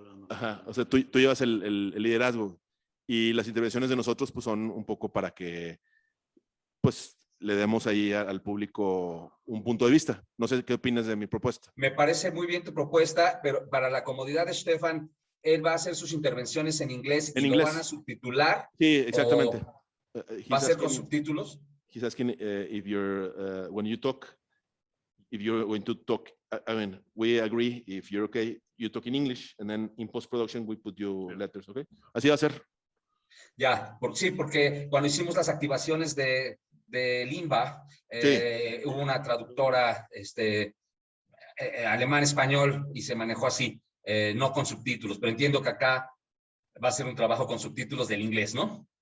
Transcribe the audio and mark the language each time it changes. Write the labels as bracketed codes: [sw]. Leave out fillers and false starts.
[es] Ajá, o sea, tú llevas el liderazgo y las intervenciones de nosotros pues son un poco para que pues le demos ahí al público un punto de vista. No sé qué opinas de mi propuesta. Me parece muy bien tu propuesta, pero para la comodidad de Stefan, él va a hacer sus intervenciones en inglés En y lo van a inglés. subtitular. Sí, exactamente. ¿O va a ser con subtítulos? [en] He's asking if you're, when you talk, if you're going to talk, I mean, we agree, if you're okay, you talk in English, and then in post-production we put you letters, okay? [es] Así va a ser. Ya, sí, porque cuando hicimos las activaciones de Limba, Sí. hubo una traductora alemán-español y se manejó así, no con subtítulos, pero entiendo que acá va a ser un trabajo con subtítulos del inglés, ¿no?